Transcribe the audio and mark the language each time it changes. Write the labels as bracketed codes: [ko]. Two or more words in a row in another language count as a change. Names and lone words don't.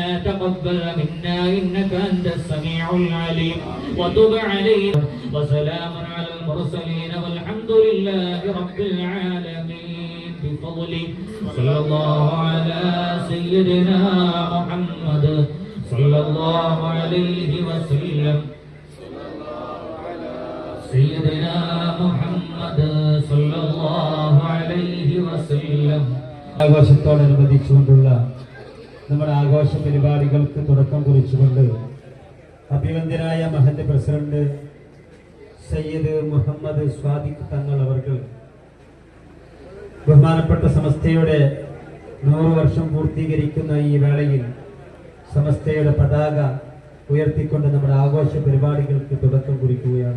[ar] تقبل منا إنك أنت السميع العليم وتب علينا وسلام على المرسلين والحمد لله رب العالمين بفضله صلى الله على سيدنا محمد صلى الله عليه وسلم سيدنا محمد صلى الله عليه وسلم [ml] ആഘോഷത്തോടനുബന്ധിച്ചുകൊണ്ടുള്ള നമ്മുടെ ആഘോഷ പരിപാടികൾക്ക് തുടക്കം കുറിച്ചുകൊണ്ട് അഭിവന്ദ്യനായ മഹല്ല് പ്രസിഡന്റ് സയ്യിദ് മുഹമ്മദ് സ്വാദിഖ് തങ്ങൾ അവർക്ക് ബഹുമാനപ്പെട്ട സമസ്തയുടെ 100 വർഷം പൂർത്തീകരിക്കുന്ന ഈ വേളയിൽ സമസ്തയുടെ പതാക ഉയർത്തിക്കൊണ്ട് നമ്മുടെ ആഘോഷ പരിപാടികൾക്ക് തുടക്കം കുറിക്കുകയാണ്.